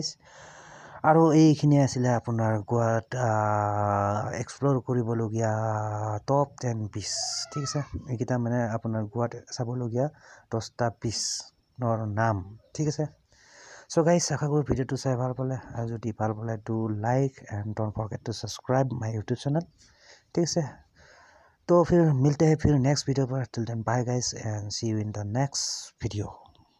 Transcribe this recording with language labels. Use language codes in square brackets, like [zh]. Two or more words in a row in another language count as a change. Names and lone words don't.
[as] আৰু এইখিনি আছিলে আপোনাৰ গোৱাত এক্সপ্ল'ৰ কৰিবলগীয়া টপ 10 বীচ, ঠিক আছে। এইকেইটা মানে আপোনাৰ গোৱাত চাবলগীয়া 10টা বীচৰ নাম, ঠিক আছে। [en] so guys [as] আশা কৰোঁ ভিডিঅ'টো চাই ভাল পালে, আৰু যদি ভাল পালে [en] do like and don't forget to subscribe my YouTube channel, [as] ঠিক আছে। [hi] तो फिर मिलते हैं फिर नेक्स्ट वीडियो पर। [en] till then bye guys and see you in the next video.